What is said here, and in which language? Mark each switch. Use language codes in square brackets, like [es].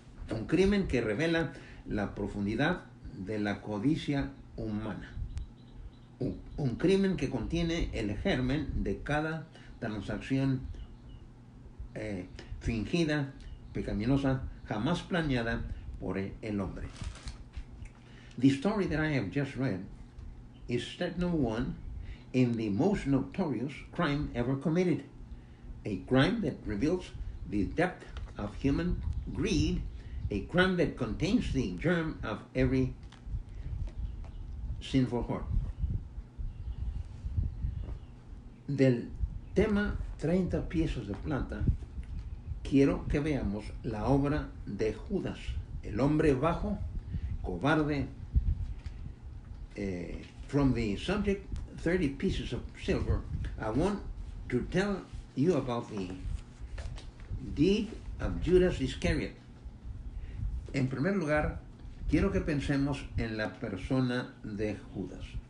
[es] Un crimen que revela la profundidad de la codicia humana. Un crimen que contiene el germen de cada transacción fingida, pecaminosa, jamás planeada por el hombre. [en] The story that I have just read is step number 1 in the most notorious crime ever committed. A crime that reveals the depth of human greed, a crime that contains the germ of every sinful heart. [es] Del tema 30 piezas de plata, quiero que veamos la obra de Judas, el hombre bajo, cobarde. [en] From the subject, 30 pieces of silver, I want to tell you about the deed of Judas Iscariot. [es] En primer lugar, quiero que pensemos en la persona de Judas.